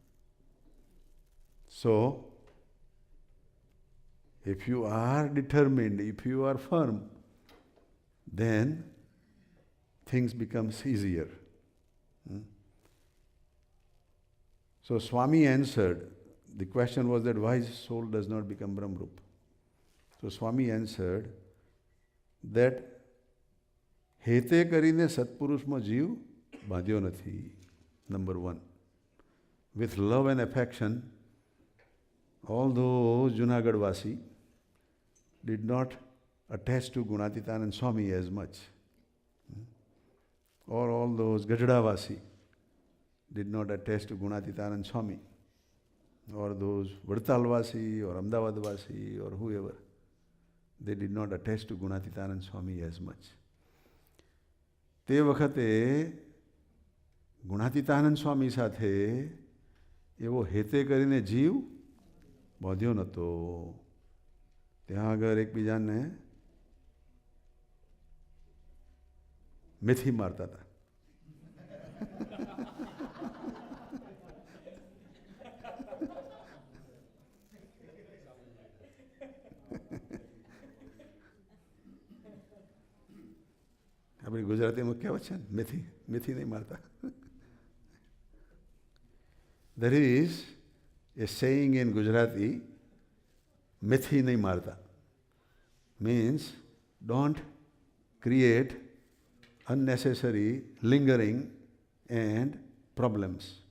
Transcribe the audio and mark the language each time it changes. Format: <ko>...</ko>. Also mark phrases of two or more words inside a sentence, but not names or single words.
<en>So, if you are determined, if you are firm, then things becomes easier. So Swami answered, the question was that why soul does not become Brahmrup. So Swami answered that</en> <gu>હેતે કરીને સત્પુરુષમાં જીવ બાંધ્યો નથી.</gu> <en>Number one. With love and affection, all those Junagadh-Vasi did not attach to Gunatitanand Swami as much. Or all those Gajda-Vasi did not attach to Gunatitanand Swami. Or those Vadtal-Vasi or Ahmedabad-Vasi or whoever, they did not attach to Gunatitanand Swami as much.</en> <gu>તે વખતે ગુણાતીતાનંદ સ્વામી સાથે એવો હેતે કરીને જીવ બાંધ્યો નહોતો. ત્યાં આગળ એકબીજાને મેથી મારતા હતા. આપણી ગુજરાતીમાં કહેવત છે ને, મેથી નહીં મારતા.</gu> <en>There is a saying in Gujarati,</en> <gu>મેથી નહીં મારતા,</gu> <en>means don't create unnecessary lingering and problems.</en>